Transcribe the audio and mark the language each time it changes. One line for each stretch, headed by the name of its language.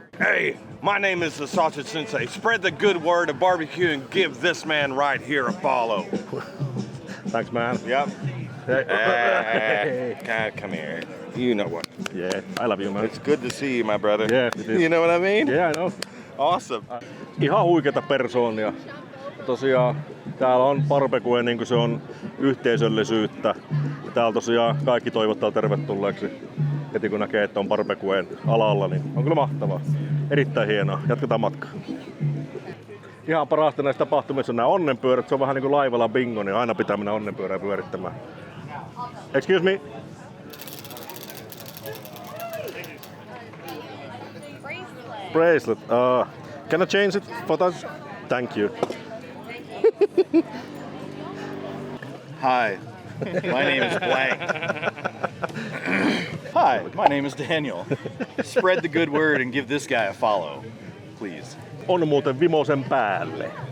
English: Hey, my name is the Sausage Sensei. Spread the good word of barbecue and give this man right here a follow. Thanks, man. Yep. Hey. God, come here. You know what? Yeah, I love you, man. It's good to see you, my brother. Yeah, it is. You know what I mean? Yeah, I know. Awesome.
Finnish: Ihan huikeita persoonia. Tosiaan täällä on barbecue niin kuin se on yhteisöllisyyttä. Täällä tosiaan kaikki toivottaa tervetulleeksi. Heti kun näkee, että on barbecuen alalla, niin on kyllä mahtavaa. Erittäin hienoa. Jatketaan matkaa. Ihan parasta näistä tapahtumissa on nämä onnenpyörät. Se on vähän niin kuin laivalla bingo, niin aina pitää mennä onnenpyörää pyörittämään.
English: Excuse me. Bracelet. Can I change it for that? Thank you. Hi, my name is blank. Hi, my name is Daniel. Spread the good word and give this guy a follow, please.
Finnish: On muuten vimosen päälle.